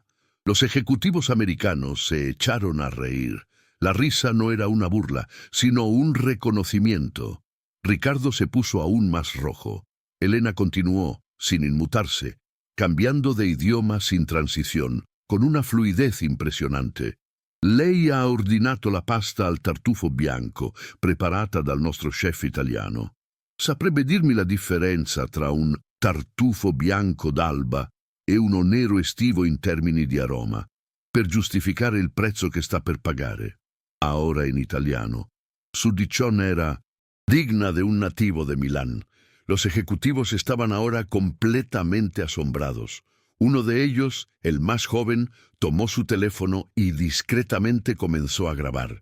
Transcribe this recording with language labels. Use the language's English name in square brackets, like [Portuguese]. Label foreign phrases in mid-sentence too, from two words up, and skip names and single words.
[Spanish] Los ejecutivos americanos se echaron a reír. La risa no era una burla, sino un reconocimiento. Ricardo se puso aún más rojo. Elena continuó, sin inmutarse, cambiando de idioma sin transición, con una fluidez impressionante. [Italian] «Lei ha ordinato la pasta al tartufo bianco, preparata dal nostro chef italiano. Saprebbe dirmi la differenza tra un tartufo bianco d'alba e uno nero estivo in termini di aroma, per giustificare il prezzo che sta per pagare?» [Spanish] Ahora en italiano. Su dichón era digna de un nativo de Milán. Los ejecutivos estaban ahora completamente asombrados. Uno de ellos, el más joven, tomó su teléfono y discretamente comenzó a grabar.